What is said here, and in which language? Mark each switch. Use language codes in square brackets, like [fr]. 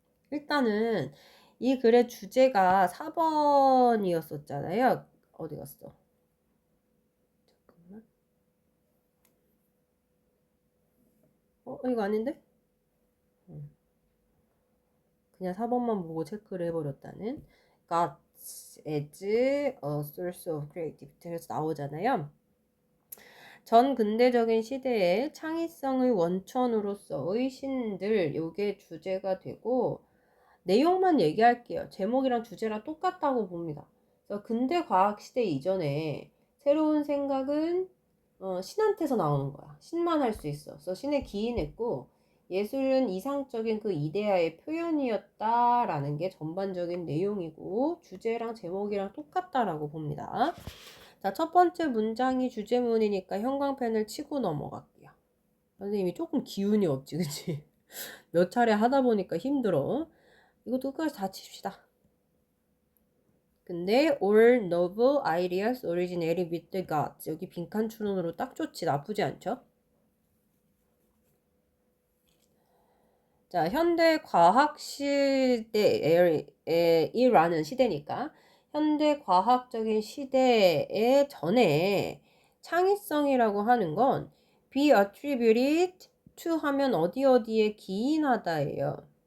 [ko] 일단은 이 글의 주제가 4번이었었잖아요. 어디 갔어? 잠깐만. 이거 아닌데? 그냥 4번만 보고 체크를 해버렸다는. [en] God's as a source of creativity. [ko] 그래서 나오잖아요. 전 근대적인 시대의 창의성의 원천으로서의 신들, 요게 주제가 되고, 내용만 얘기할게요. 제목이랑 주제랑 똑같다고 봅니다. 그래서 근대 과학 시대 이전에 새로운 생각은 신한테서 나오는 거야. 신만 할 수 있어. 그래서 신에 기인했고, 예술은 이상적인 그 이데아의 표현이었다라는 게 전반적인 내용이고, 주제랑 제목이랑 똑같다라고 봅니다. 자, 첫 번째 문장이 주제문이니까 형광펜을 치고 넘어갈게요. 선생님이 조금 기운이 없지, 그치? 몇 차례 하다 보니까 힘들어. 이것도 끝까지 다 칩시다. 근데 [en] all novel ideas originated with the gods. [ko] 여기 빈칸 추론으로 딱 좋지. 나쁘지 않죠? 자, 현대 과학 시대이라는 시대니까 현대 과학적인 시대에 전에 창의성이라고 하는 건 [en] be attributed to [ko] 하면 어디 어디에 기인하다예요.